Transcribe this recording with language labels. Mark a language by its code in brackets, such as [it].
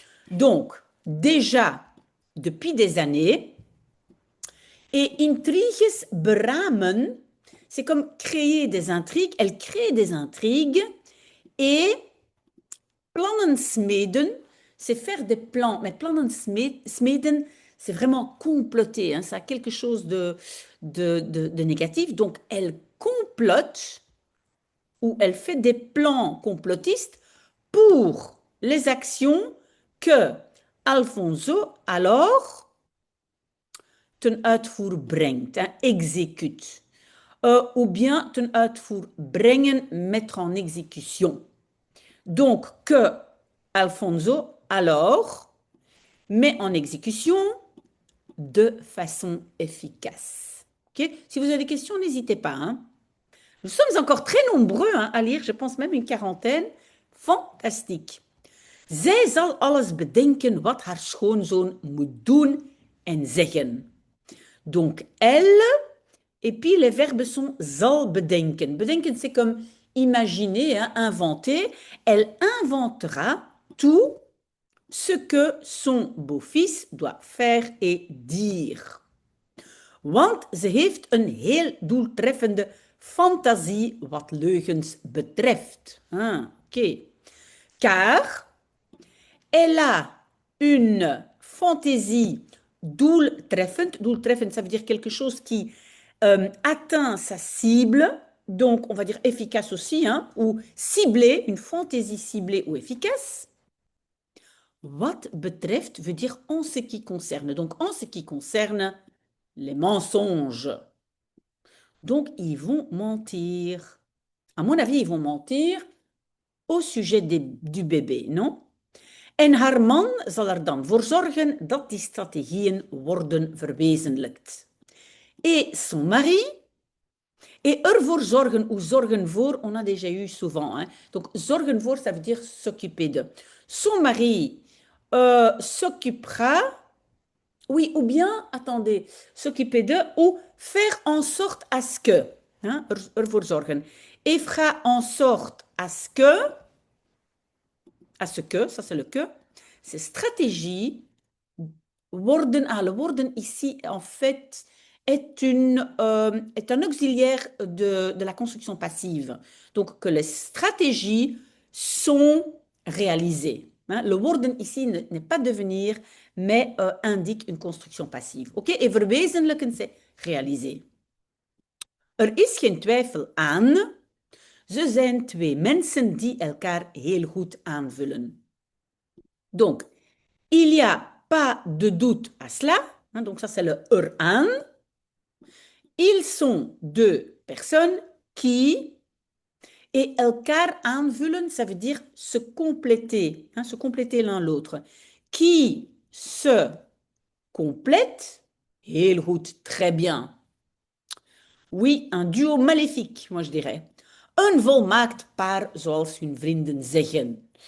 [fr] Donc, déjà, depuis des années, et [nl] intriges beramen, [fr] c'est comme créer des intrigues, elle crée des intrigues, et [nl] plannen smeden, [fr] c'est faire des plans, mais plannen smeden, c'est vraiment comploter, hein, ça a quelque chose de négatif. Donc, elle complote ou elle fait des plans complotistes pour les actions que Alfonso alors [nl] ten uitvoer brengt, [fr] hein, exécute. Ou bien [nl] ten uitvoer brengen, [fr] mettre en exécution. Donc, que Alfonso alors met en exécution de façon efficace. Okay? Si vous avez des questions, n'hésitez pas. Hein. Nous sommes encore très nombreux hein, à lire, je pense même une quarantaine. Fantastique. [nl] Zij zal alles bedenken wat haar schoonzoon moet doen en zeggen. [fr] Donc, elle, et puis les verbes sont [nl] zal bedenken. [fr] Bedenken, c'est comme imaginer, hein, inventer. Elle inventera tout ce que son beau-fils doit faire et dire. [nl] Want ze heeft een heel doeltreffende fantasie wat leugens betreft. Ah, ok. [fr] Car elle a une fantaisie doeltreffend. Doeltreffend, ça veut dire quelque chose qui atteint sa cible. Donc, on va dire efficace aussi, hein, ou ciblée, une fantaisie ciblée ou efficace. Wat betreft veut dire en ce qui concerne. Donc, en ce qui concerne les mensonges. Donc, ils vont mentir. À mon avis, ils vont mentir au sujet du bébé, non? [nl] En haar man zal er dan voor zorgen dat die strategieën worden verwezenlijkt. [fr] Et son mari, et [nl] ervoor zorgen [fr] ou [nl] zorgen voor, [fr] on a déjà eu souvent. Hein? Donc, [nl] zorgen voor, [fr] ça veut dire s'occuper de. Son mari s'occupera, oui, ou bien, attendez, s'occuper de, ou faire en sorte à ce que, hein, [nl] ervoor zorgen. [fr] Et fera en sorte à ce que, ça c'est le que, ces stratégies worden, le worden ici en fait est un auxiliaire de la construction passive. Donc que les stratégies sont réalisées. Hein. Le worden ici n'est pas devenir, mais indique une construction passive. Oké, et verwezenlijken, c'est réaliser. [nl] Er is geen twijfel aan. Ze zijn twee mensen die elkaar heel goed aanvullen. [fr] Donc, il y a pas de doute à cela. Hein, donc ça, c'est le aan. Ils sont deux personnes qui, et [nl] elkaar aanvullen, [fr] ça veut dire se compléter, hein, se compléter l'un l'autre, qui se complètent, [nl] heel goed, [fr] très bien. Oui, un duo maléfique, moi je dirais. [nl] Een volmaakt paar, zoals hun vrienden zeggen.